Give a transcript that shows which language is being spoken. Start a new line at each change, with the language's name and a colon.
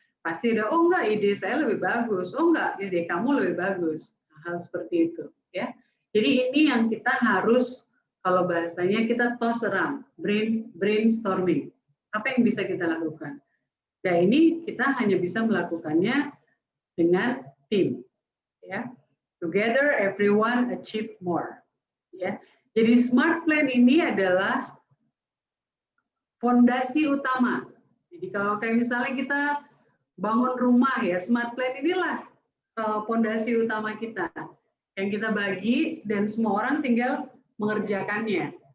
Indonesian: Pasti ada, oh enggak, ide saya lebih bagus, oh enggak, ide kamu lebih bagus. Hal seperti itu, ya. Jadi ini yang kita harus, kalau bahasanya kita toss around, brainstorming. Apa yang bisa kita lakukan? Nah, ini kita hanya bisa melakukannya dengan tim, ya.
English: Together, everyone achieve more.
Indonesian: Ya, jadi SMART plan ini adalah fondasi utama. Jadi kalau kayak misalnya kita bangun rumah ya, SMART plan inilah fondasi utama kita yang kita bagi dan semua orang tinggal mengerjakannya.